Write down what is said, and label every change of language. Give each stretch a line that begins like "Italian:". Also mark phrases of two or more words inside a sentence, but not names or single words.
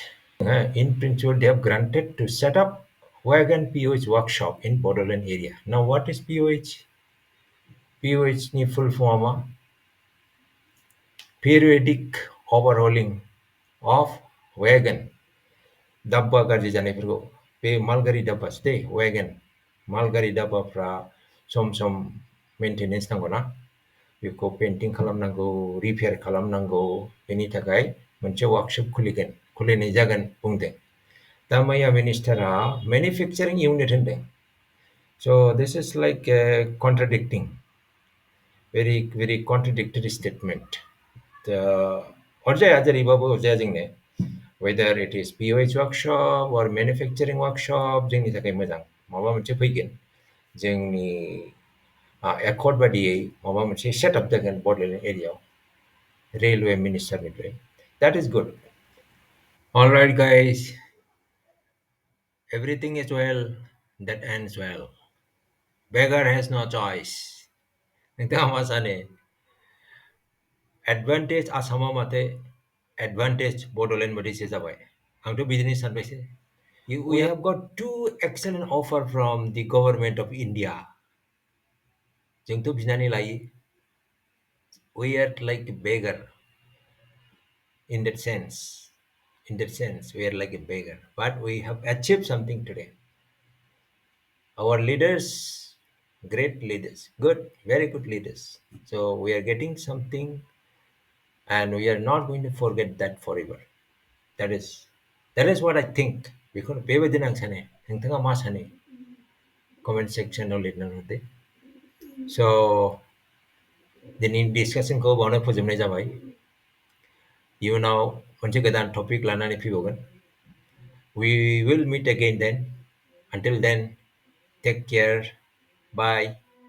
English: In principle, they have granted to set up wagon POH workshop in Bodoland area. Now, what is POH? POH ni full form periodic overhauling of wagon.
Bodo: दाब्बा गाज्रि जानायफोरखौ, बे मालगारि दाब्बासो दे, वेगन मालगारि दाब्बाफ्रा सम सम मेनटेनेन्स नांगौना, बेखौ पेन्टिं खालामनांगौ, रिपेयार खालामनांगौ, बेनि थाखाय मोनसे वार्कशप खुलिनाय जागोन बुंदों। दा मैया मिनिस्टारा
English: manufacturing unit
Bodo: होनदों।
English: So this is like contradicting, very contradictory statement.
Bodo: अरजाया, जेरैबाबो अरजाया जोंनो,
English: whether it is POH workshop or manufacturing workshop,
Bodo: जोंनि थाखाय मोजां। माबा मोनसे फैगोन, जोंनि एकर्ड बादियै माबा मोनसे सेटआप जागोन बड'लेण्ड एरियायाव
English: railway minister. That is good. All right, guys. Everything is well that ends well. Beggar has no choice.
Bodo: नोंथाङा मा सानो? एडभान्टेज आसामाव माथो एडभान्टेज बड'लेण्ड बादिसो जाबाय। आंथ' बिदिनो सानबायसो।
English: We have got two excellent offer from the government of India.
Bodo: जोंथ' बिनानै लायो।
English: We are like a beggar in that sense. In that sense, we are like a beggar. But we have achieved something today. Our leaders, great leaders, good, very good leaders. So we are getting something and we are not going to forget that forever. That is what I think. Because
Bodo: बेबायदिनो आं सानो। नोंथाङा मा सानो?
English: comment section
Bodo: लिरनानै हरदो। स' दिनैनि डिसकासनखौ बावनो फोजोबनाय जाबाय। इयुनाव मोनसे गोदान टपिक लानानै फैबावगोन।
English: We will meet again then. Until then, take care. Bye.